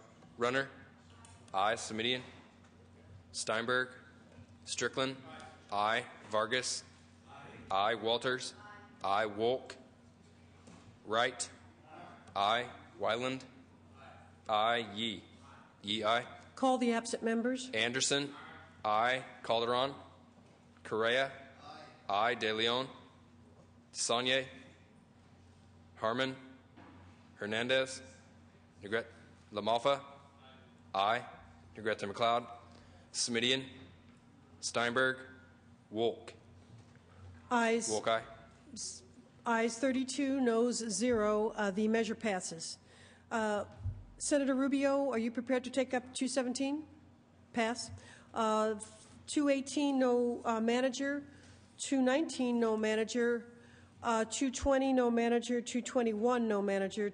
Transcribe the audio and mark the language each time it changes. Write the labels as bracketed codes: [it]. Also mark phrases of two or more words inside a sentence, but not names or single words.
[en] Runner, aye. Semidian, Steinberg, Strickland, aye. Vargas, aye. Walters, aye. Wolk, Wright, aye. Wyland, aye. Yee. Yee, aye. Call the absent members. Anderson, aye. Calderon, Correa, aye. De Leon, Desaulniers, Harmon, Hernandez, LaMalfa, aye. Negrete McLeod, Semidian, Steinberg, Wolk. Ayes. Wolk, aye. Ayes 32, noes 0. The measure passes. Senator Rubio, are you prepared to take up 217? Pass. 218, no manager. 219, no manager. 220, no manager. 221, no manager.